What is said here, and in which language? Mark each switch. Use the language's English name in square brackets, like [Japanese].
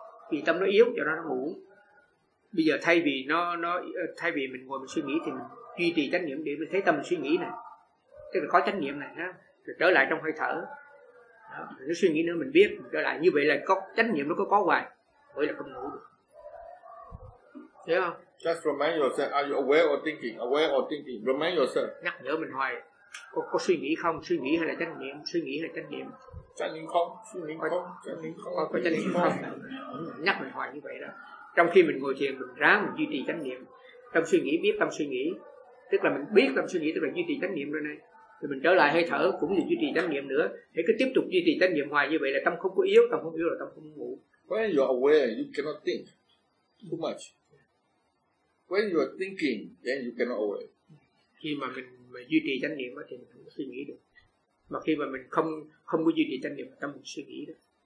[Vietnamese] Vì tâm nó yếu do đó nó ngủ. Bây giờ thay vì mình ngồi mình suy nghĩ thì mình duy trì chánh niệm để mình thấy tâm mình suy nghĩ này. Tức là có chánh niệm này đó, rồi trở lại trong hơi thở. Đó, nó suy nghĩ nữa mình biết, trở lại như vậy là có chánh niệm nó có hoài, vậy là không ngủ được. Thấy không? [English] Just remind yourself, are you aware or thinking? Aware or thinking? Remind yourself. [Vietnamese] Nhắc nhở mình hoài. Có suy nghĩ không? Suy nghĩ hay là chánh niệm? Suy nghĩ hay là chánh niệm? Chánh niệm không? Suy nghĩ không? Chánh niệm không? Có chánh niệm không? Nhắc mình hoài như vậy đó. Trong khi mình ngồi thiền mình ráng mình duy trì chánh niệm. Tâm suy nghĩ biết tâm suy nghĩ. Tức là mình biết tâm suy nghĩ tức là duy trì chánh niệm rồi này. Thì mình trở lại hơi thở cũng như duy trì chánh niệm nữa. Thì cứ tiếp tục duy trì chánh niệm hoài như vậy là tâm không có yếu, tâm không yếu là tâm không ngủ. [English] When you are aware, you cannot think too much. When you are thinking, then you cannot aware. [Vietnamese] Khi mà mình duy trì chánh niệm thì mình không có suy nghĩ được. Mà khi mà mình không có duy trì chánh niệm thì tâm không suy nghĩ được.